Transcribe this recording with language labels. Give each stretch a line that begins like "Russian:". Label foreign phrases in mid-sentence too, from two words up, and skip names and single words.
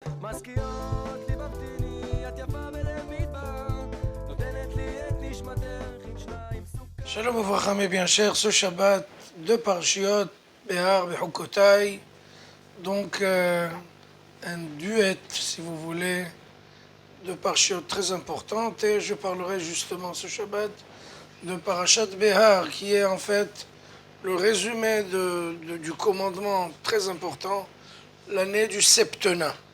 Hebrew: משכיעות ליבבתיני, את יפה בלב מדבר, נותנת לי את נשמתך עם שניים סוכר. שלום וברכה,
French: mes bien chers, ce Shabbat, deux parshiot, Behar, Bechukotai, donc un duet, si vous voulez, de parshiot très importantes, et je parlerai justement ce Shabbat de
Hebrew: פרשת בהר,
French: qui est en fait le résumé du commandement très important, l'année du septennat.